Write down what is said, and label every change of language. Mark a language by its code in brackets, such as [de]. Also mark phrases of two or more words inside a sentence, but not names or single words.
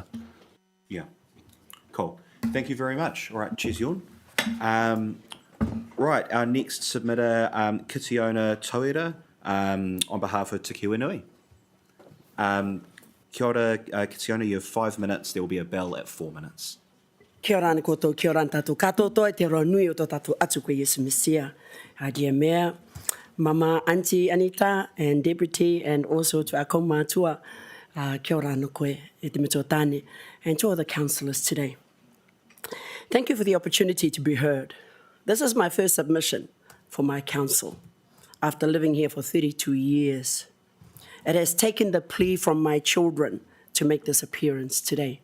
[en] Yeah. Cool. Thank you very much. All right. Cheers, Jorn. Right. Our next submitter, Kitiona Toera. on behalf of Te Kiwanui. [rar] Kia ora, [en] Kitiona, you have 5 minutes. There will be a bell at 4 minutes. [rar] Kia ora ana koutou, kia ora ana tātou katoa, te roa nui o tō tātou atu koe Yesu Mesia. [en] Dear Mayor, Mama, Auntie Anita, and Deputy, and also to our kaumātua, [rar] kia ora ana koe, e te mito tāne, [en] and to all the councillors today. Thank you for the opportunity to be heard. This is my first submission for my council after living here for 32 years. It has taken the plea from my children to make this appearance today.